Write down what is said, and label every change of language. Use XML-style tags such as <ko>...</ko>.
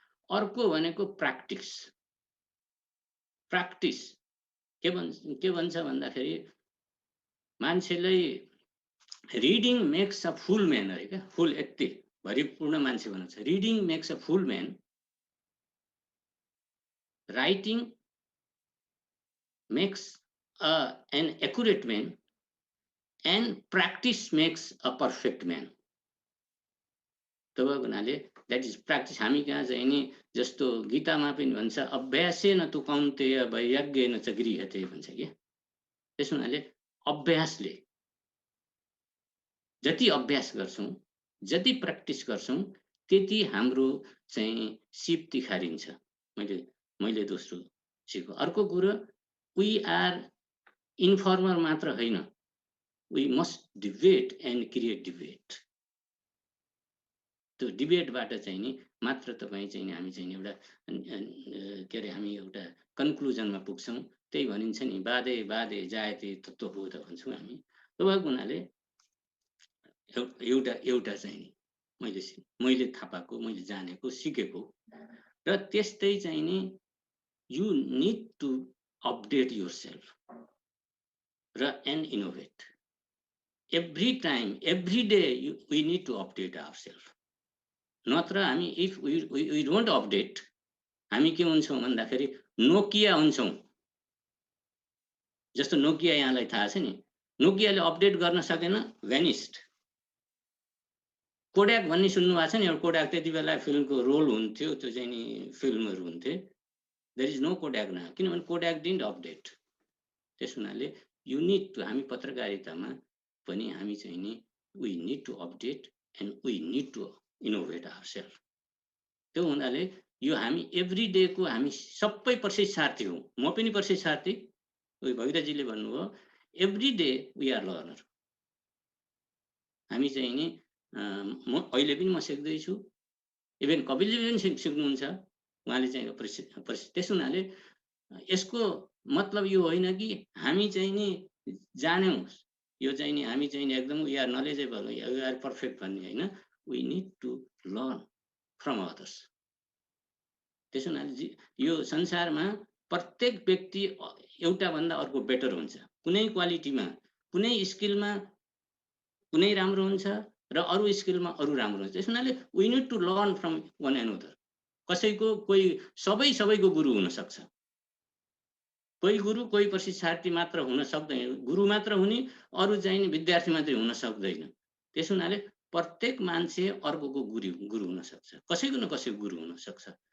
<ne>अर्को भनेको प्र्याक्टिस के भन्छ भन्दाखेरि मान्छेलाई</ne> <en>reading makes a full man</en> <ne>अरे क्या, फुल यति भरिपूर्ण मान्छे भन्छ, reading makes a full man</ne> <en>writing makes an accurate man and practice makes a perfect man.</en> <ne>तब हुनाले</ne> <en>that is practice.</en> <ne>हामी कहाँ चाहिँ नि जस्तो गीतामा पनि भन्छ</ne> <sa>अभ्यासेन तु कौन्तेय वैयज्ञेन च गृह्यते</sa> <ne>भन्छ के। त्यस हुनाले अभ्यासले जति अभ्यास गर्छौं जति प्र्याक्टिस गर्छौं त्यति हाम्रो चाहिँ सिप तिखारिन्छ। मैले दोस्रो सिको। अर्को कुरो</ne> <en>we are informer</en> <ne>मात्र होइन,</ne> <en>We must debate and create debate.</en> <ne>त्यो डिबेटबाट चाहिँ नि मात्र तपाईँ चाहिँ हामी चाहिँ एउटा के अरे हामी एउटा कन्क्लुजनमा पुग्छौं। त्यही भनिन्छ नि</ne> <sa>बादे बादे जायते तत्त्वबोध</sa> <ne>भन्छौँ हामी। तपाईँको हुनाले एउटा चाहिँ नि मैले थाहा पाएको, मैले जानेको, सिकेको र त्यस्तै चाहिँ नि</ne> <en>you need to update yourself</en> <ne>र and innovate.</ne> <en>Every time every day we need to update ourselves.</en> <ne>नत्र हामी</ne> <en>if we don't update</en> <ne>हामी के हुन्छौँ भन्दाखेरि नोकिया हुन्छौँ। जस्तो नोकिया यहाँलाई थाहा छ नि, नोकियाले अपडेट गर्न सकेन, भ्यानिस्ड। कोड्याक भन्ने सुन्नु भएको छ नि, एउटा कोड्याक त्यति बेला फिल्मको रोल हुन्थ्यो, त्यो चाहिँ नि फिल्महरू हुन्थे।</ne> <en>there is no Kodak</en> <ne>न, किनभने</ne> <en>Kodak didn't update.</en> <ne>त्यस हुनाले</ne> <en>you need to,</en> <ne>हामी पत्रकारितामा पनि हामी चाहिँ नि</ne> <en>We need to update and we need to innovate ourselves.</en> <ne>त्यो हुनाले यो हामी</ne> <en>every day</en> <ne>को हामी सबै प्रशिक्षार्थी हौं। म पनि प्रशिक्षार्थी, भगिराजीले भन्नुभयो</ne> <en>Every day we are learner.</en> <ne>हामी चाहिँ नि अहिले पनि म सिक्दैछु, इभन कपिलजीले पनि सिक्नुहुन्छ, उहाँले चाहिँ त्यस हुनाले यसको मतलब यो होइन कि हामी चाहिँ नि जान्यौं, यो चाहिँ नि हामी चाहिँ नि एकदम</ne> <en>we are knowledgeable, we are perfect</en> <ne>भन्ने होइन।</ne> <en>We need to learn from others.</en> <ne>त्यसो हुनाले यो संसारमा प्रत्येक व्यक्ति एउटा भन्दा अर्को बेटर हुन्छ। कुनै क्वालिटीमा, कुनै स्किलमा कुनै राम्रो हुन्छ र अरु स्किलमा अरु राम्रो हुन्छ। त्यसो हुनाले</ne> <en>we need to learn from one another.</en> <ne>कसैको कोही सबैको गुरु हुन सक्छ। कोही गुरु कोही प्रशिक्षार्थी मात्र हुन सक्दैन, गुरु मात्र हुने, अरु चाहिँ नि विद्यार्थी मात्रै हुन सक्दैन। त्यसो हुनाले प्रत्येक मान्छे अर्कोको गुरु हुन सक्छ, कसैको न कसैको गुरु हुन सक्छ।</ne>